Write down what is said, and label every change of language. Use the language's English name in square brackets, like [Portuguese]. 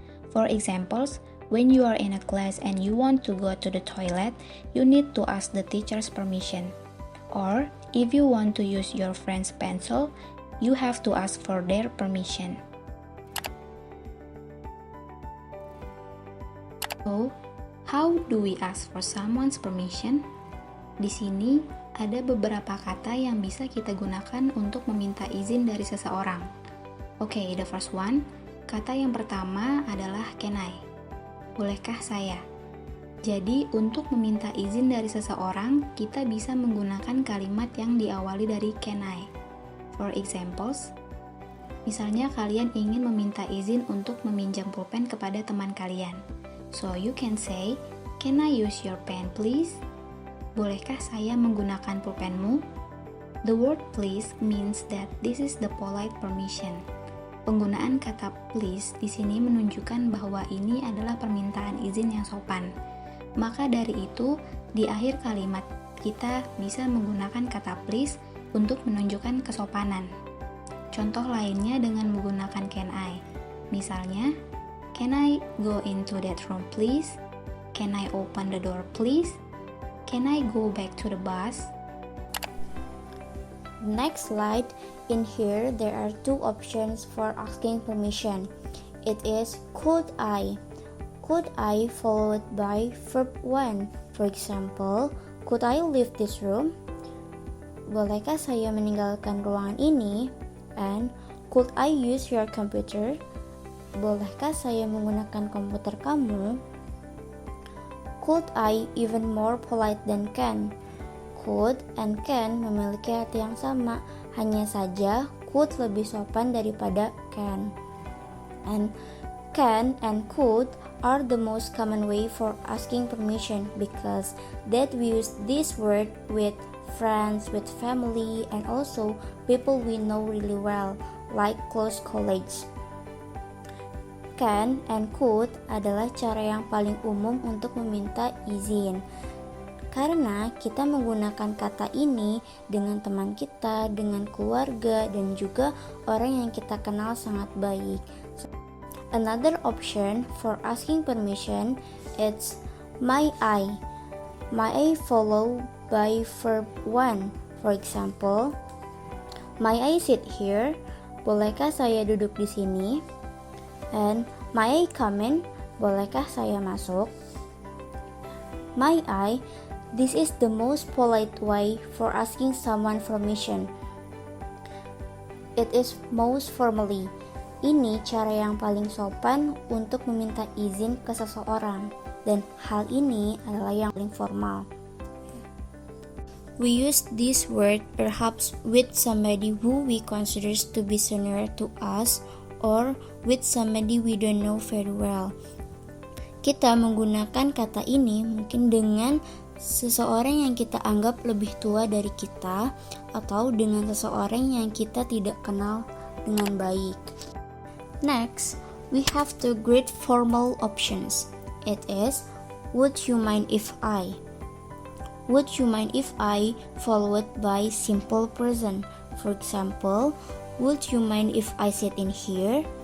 [English] For examples, when you are in a class and you want to go to the toilet, you need to ask the teacher's permission. Or, if you want to use your friend's pencil, you have to ask for their permission. So, how do we ask for someone's permission? [Indonesian] Di sini ada beberapa kata yang bisa kita gunakan untuk meminta izin dari seseorang. Oke, [English] the first one. [Indonesian] Kata yang pertama adalah can I? Bolehkah saya? Jadi, untuk meminta izin dari seseorang, kita bisa menggunakan kalimat yang diawali dari can I. [English] For examples, [Indonesian] misalnya kalian ingin meminta izin untuk meminjam pulpen kepada teman kalian. [English] So, you can say, can I use your pen please? [Indonesian] Bolehkah saya menggunakan pulpenmu? [English] The word please means that this is the polite permission. [Indonesian] Penggunaan kata please di sini menunjukkan bahwa ini adalah permintaan izin yang sopan. Maka dari itu, di akhir kalimat kita bisa menggunakan kata please untuk menunjukkan kesopanan. Contoh lainnya dengan menggunakan can I. [English] Misalnya, can I go into that room please? Can I open the door please? Can I go back to the bus? Next slide. In here, there are two options for asking permission. It is could I? Could I followed by verb 1. For example, could I leave this room? [Indonesian] Bolehkah saya meninggalkan ruangan ini? [English] And could I use your computer? [Indonesian] Bolehkah saya menggunakan komputer kamu? [English] Could I even more polite than can? [Indonesian] Could and can memiliki arti yang sama, hanya saja could lebih sopan daripada can. [English] And can and could are the most common way for asking permission because that we use this word with friends, with family, and also people we know really well, like close colleagues. [Indonesian] Can and could adalah cara yang paling umum untuk meminta izin. Karena kita menggunakan kata ini dengan teman kita, dengan keluarga, dan juga orang yang kita kenal sangat baik. [English] Another option for asking permission is may I. May I follow by verb 1. For example, may I sit here? [Indonesian] Bolehkah saya duduk di sini? [English] And may I come in? [Indonesian] Bolehkah saya masuk? May I? [English] This is the most polite way for asking someone permission. It is most formally. [Indonesian] Ini cara yang paling sopan untuk meminta izin ke seseorang, dan hal ini adalah yang paling formal. [English] We use this word perhaps with somebody who we consider to be senior to us or with somebody we don't know very well. [Indonesian] Kita menggunakan kata ini mungkin dengan seseorang yang kita anggap lebih tua dari kita atau dengan seseorang yang kita tidak kenal dengan baik. [English] Next, we have two great formal options. It is, would you mind if I? Would you mind if I followed by simple present? For example, would you mind if I sit in here?